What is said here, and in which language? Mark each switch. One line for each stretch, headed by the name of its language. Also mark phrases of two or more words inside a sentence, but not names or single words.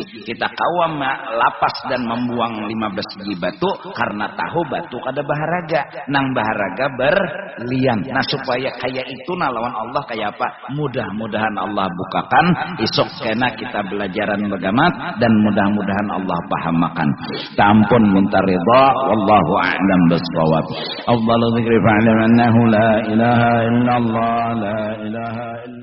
Banjar: Kita kawam lapas dan membuang 15 biji batu karena tahu batu kada baharaga. Nang baharaga berlian. Nah supaya kayak itu lawan Allah kayak apa? Mudah-mudahan Allah bukakan esok kena kita belajaran bagamat dan mudah-mudahan Allah pahamakan. Tampun minta ridha
Arabic: والله أعلم بالصواب. أفضل الذكر فاعلم أنه لا إله إلا الله لا إله